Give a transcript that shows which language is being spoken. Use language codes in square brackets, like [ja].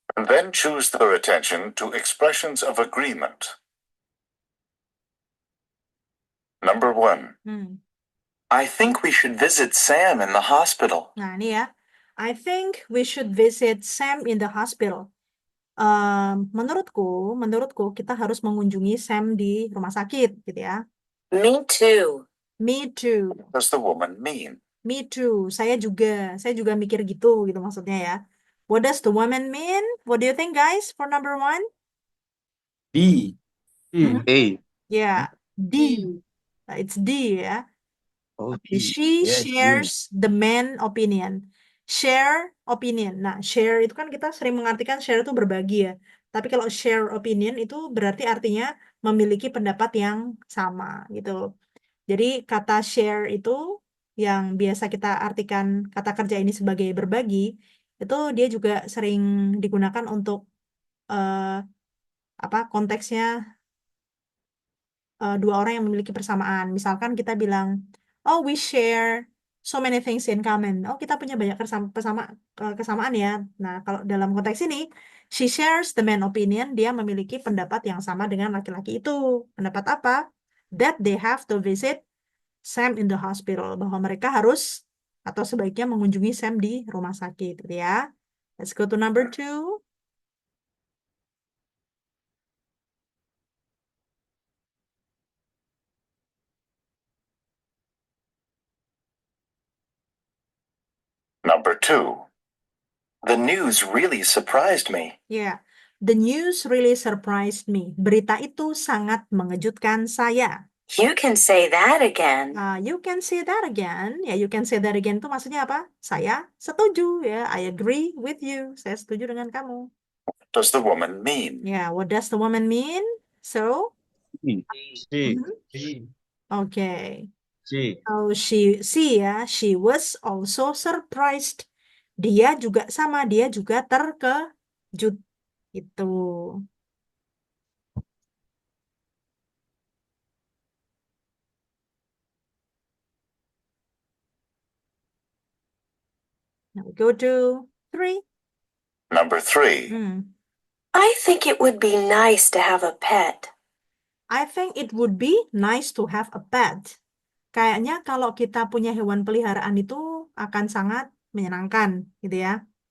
[en] And then choose their attention to expressions of agreement. Number 1. I think we should visit Sam in the hospital. [id] Nah, ini ya. [en] I think we should visit Sam in the hospital. [id] Menurutku kita harus mengunjungi Sam di rumah sakit, gitu ya. [en] Me too. Me too. What does the woman mean? Me too. [id] Saya juga mikir gitu maksudnya ya. [en] What does the woman mean? What do you think, guys, for number 1? D. A. Yeah, D. It's D ya. Oh, Okay, she yes, shares the man opinion. share opinion. [id] Nah, share itu kan kita sering mengartikan share itu berbagi ya. Tapi kalau share opinion itu berarti artinya memiliki pendapat yang sama gitu. Jadi kata share itu yang biasa kita artikan kata kerja ini sebagai berbagi, itu dia juga sering digunakan untuk konteksnya dua orang yang memiliki persamaan. [en] Misalkan kita bilang, oh we share so many things in common. [id] Oh kita punya banyak kesamaan ya. Nah kalau dalam konteks ini, [en] she shares the man opinion. [id] Dia memiliki pendapat yang sama dengan laki-laki itu. Pendapat apa? [en] That they have to visit Sam in the hospital. [id] Bahwa mereka harus atau sebaiknya mengunjungi Sam di rumah sakit, gitu ya. [en] Let's go to number 2. Number 2. The news really surprised me. Yeah, the news really surprised me. [id] Berita itu sangat mengejutkan saya. [en] You can say that again. You can say that again. Ya, you can say that again [id] itu maksudnya apa? Saya setuju ya. [en] I agree with you. [id] Saya setuju dengan kamu. [en] What does the woman mean? Yeah, what does the woman mean? So, C. okay. C. Oh, she ya, she was also surprised. [id] Dia juga sama, dia juga terkejut. Itu. [en] Now we go to 3. Number 3. I think it would be nice to have a pet. I think it would be nice to have a pet. [id] Kayaknya kalau kita punya hewan peliharaan itu akan sangat menyenangkan, gitu ya.